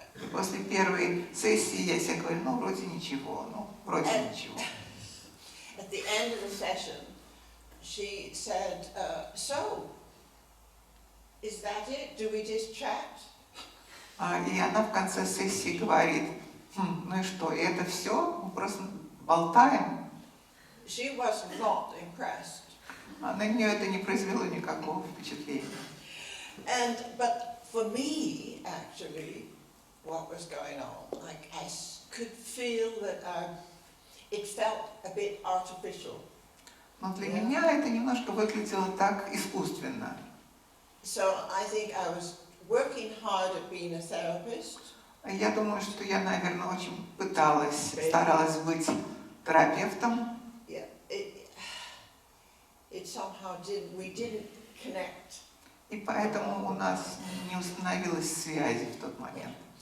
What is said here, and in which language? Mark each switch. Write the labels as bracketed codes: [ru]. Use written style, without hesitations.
[ru] После первой сессии я себе говорю, ну, вроде ничего, ничего. [en] At the end of the session, she said, so, is that it? Do we just chat? [ru] И она в конце сессии говорит, ну и что, это все? Мы просто болтаем. [en] She was not impressed. [ru] На нее это не произвело никакого впечатления. [en] But for me, actually, what was going on, like I could feel that it felt a bit artificial. [ru] Но для меня это немножко выглядело так искусственно. [en] So I think I was working hard at being a therapist. [ru] Я думаю, что я, наверное, очень старалась быть терапевтом. [en] Yeah, it somehow we didn't connect. [ru] И поэтому у нас не установилась связи в тот момент.